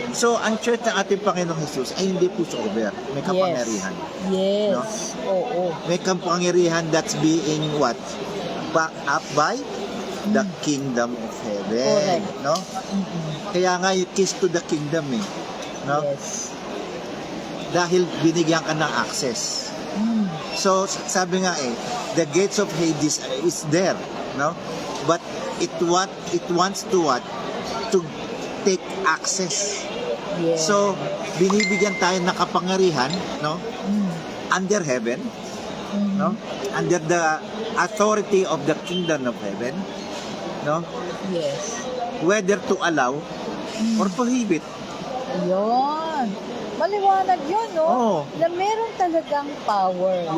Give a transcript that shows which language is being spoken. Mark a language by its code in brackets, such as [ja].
[tl] So, ang church ng ating Panginoong Jesus ay hindi pushover. May kapangyarihan. [en] Yes. No? [tl] Oo. May kapangyarihan [en] that's being what? Backed up by the kingdom of heaven. Correct. [tl] No? Kaya nga yung [en] keys to the kingdom [tl] no? [en] Yes. [tl] Dahil binigyan ka ng access. So, sabi nga [en] the gates of Hades is there, [tl] no? [en] But it wants to what? To take access. Yes. [tl] So, binibigyan tayo ng kapangyarihan, no? [en] Under heaven, no? Under the authority of the kingdom of heaven, no? Yes. Whether to allow or prohibit. [tl] Ayun. Maliwanag yun, no? Oo. Na meron talagang power.